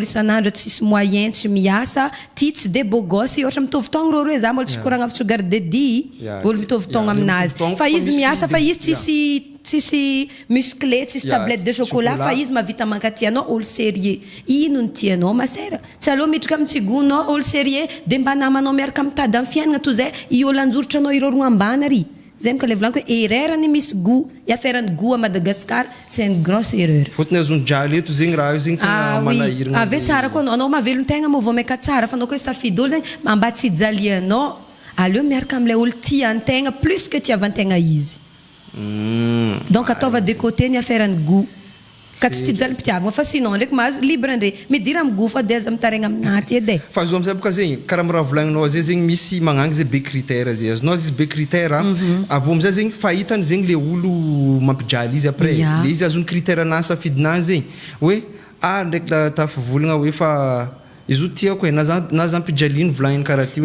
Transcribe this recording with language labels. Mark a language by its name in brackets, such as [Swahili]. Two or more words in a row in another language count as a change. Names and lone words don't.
[Malagasy] isanandro tsisy moyen tsy miasa ty tsy [French] de beau gosse [Malagasy] ohatra mitovy taogno rô hoe za mbola tsy koragna [English] sugar daddy [Malagasy] olo mitovy taogno aminazy fa izy miasa fa izy tsisy musclé tsisy [French] tablette de chocolat [Malagasy] fa izy mavita mankatianao olo sérieux ino ny tianao masera tsy aloha miditra amintsigona olo sérieux de mba namanao miaraka mitady amin'ny fiaignana toy zay i olo anjoritra anao ireo rogna ambany ary zegny ka le volaniko hoe erreur ny misy goût i aferany [French] goût à Madagascar c'est une grosse erreur [Malagasy] fotony azony jaly eto zegny raha io zegny tegna manahirana ave tsara koa anao mavelony tegna mo vao maika tsara fa anao koa safidy olo zegny mba tsy jalianao aleo miaraka am'le olo tian-tegna [French] plus que [Malagasy] tiavan-tegna izy donc ataova [French] de côté [Malagasy] ny aferany goût ka tsy tijaly mpitiavagna fa sinon ndraiky mahazo libre andre midira amin'ny goût fa de aza mitaregna aminaty edy fa zo amizay boka zegny karaha miraha volagninao zay zegny misy magnangy zay be critère zay azonao izy be critère avô amizay zegny fahitany zegny le olo mampijaly izy après le izy azony critère na safidinany zegny hoe ndraiky tafivolagna hoe fa izy io tiako e na za mpijaliny volagniny karaha ty hoe